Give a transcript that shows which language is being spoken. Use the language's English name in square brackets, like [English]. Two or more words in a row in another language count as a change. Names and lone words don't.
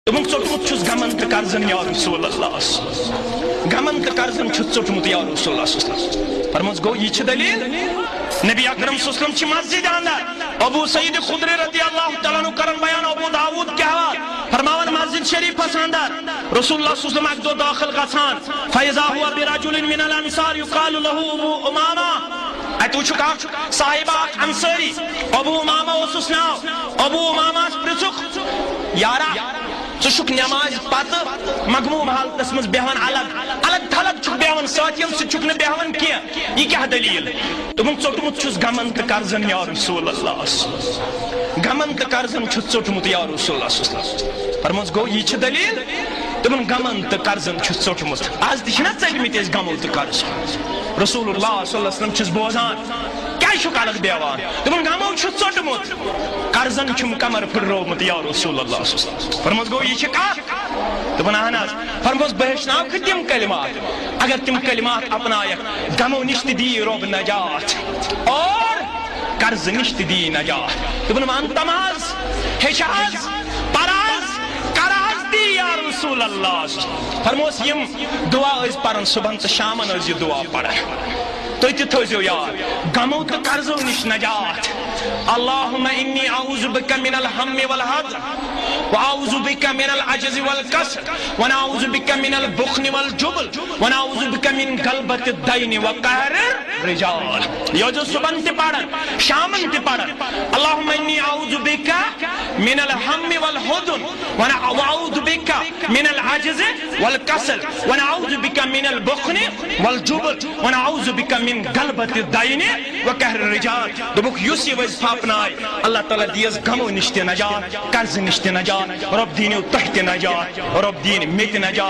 [Kashmiri] دوٚپُن ژوٚٹمُت چھُس غمن تہٕ قرضن [Arabic] یا رسول اللہ [Kashmiri] غمن تہٕ قرضن چھُس ژوٚٹمُت [Arabic] یا رسول اللہ صلی اللہ علیہ وسلم [Kashmiri] فرموس گوٚو یہِ چھِ دلیٖل نبی اکرم [Arabic] صلی اللہ علیہ وسلم [Kashmiri] چھِ مسجد اندر ابو سعید خدری [Arabic] رضی اللہ تعالیٰ عنہ [Kashmiri] کرن بیان ابو داود [Urdu] کے حوالہ [Kashmiri] فرماون مسجد شریفس اندر [Arabic] رسول اللہ صلی اللہ علیہ وسلم [Kashmiri] اکہِ دۄہ داخل گژھان [Arabic] فاذا هو برجل من الانصار يقال له ابو امامہ [Kashmiri] اتہِ وٕچھُکھ اکھ صاحبہ اکھ انصاری ابو امامہ اوسُس ناو ابو امامہس پرژھُکھ یارا ژٕ چھُکھ نماز پتہٕ مغموم حالتس منٛز بیہوان الگ تھلگ چھُکھ بیہوان ساتھین سۭتۍ چھُکھ نہٕ بیہوان کینٛہہ یہِ کیٛاہ دلیٖل دوٚپُن ژوٚٹمُت چھُس غمن تہٕ قرضن [Arabic] یا رسول اللہ [Kashmiri] غمن تہٕ قرضن چھُس ژوٚٹمُت [Arabic] یا رسول اللہ [Kashmiri] فرموس گوٚو یہِ چھِ دلیٖل دوٚپُن غمن تہٕ قرضن چھُس ژوٚٹمُت آز تہِ چھِنہ ژٔٹمٕتۍ أسۍ غمو تہٕ قرض [Arabic] رسول اللہ صلی اللہ علیہ وسلم [Kashmiri] چھُس بوزان کیٛازِ چھُکھ الگ بیہوان دوٚپُن غمو چھُس ژوٚٹمُت قرضن چھُم کمر پھٕٹروومُت [Arabic] یا رسول [Kashmiri] اللہ فرموس گوٚو یہِ چھِ کتھ دوٚپُن اہن حظ فرموس بہٕ ہیٚچھناوکھٕ تِم کلمات اگر تِم کلمات اپنایکھ غمو نِش تہِ دِیہِ رۄب نجات اور قرض نِش تہِ دِیہِ نجات دوٚپُن ون تم حظ ہیٚچھ حظ پر حظ کر حظ دی [Arabic] یا رسول اللہ [Kashmiri] فرموس یِم دعا ٲسۍ پران صبحن تہٕ شامن ٲسۍ یہِ دعا پران تُہۍ تہِ تھٲوزیو یاد غمو تہٕ قرضو نِش نجات [Arabic] اللہم انی اعوذ بک من الہم والحزن واعوذ بک من العجز والکسل ونعوذ بک من البخل والجبن ونعوذ بک من غلبۃ الدین وقہر الرجال [Kashmiri] یہ جو صبح تہِ پران شامن تہِ پران [Arabic] اللہم انی اعوذ بک من الہم والحزن واعوذ بک من العجز والکسل ونعوذ بک من البخل والجبن ونعوذ بک من غلبۃ الدین وقہر الرجال [Kashmiri] دوٚپُکھ یُس یہِ وظیفہ اپناے اللہ تعالیٰ دیس غمو نِش تہِ نجات قرض نِش تہِ نجات رۄب دیٖنو تۄہہِ تہِ نجات رۄب دیٖن مےٚ تہِ نجات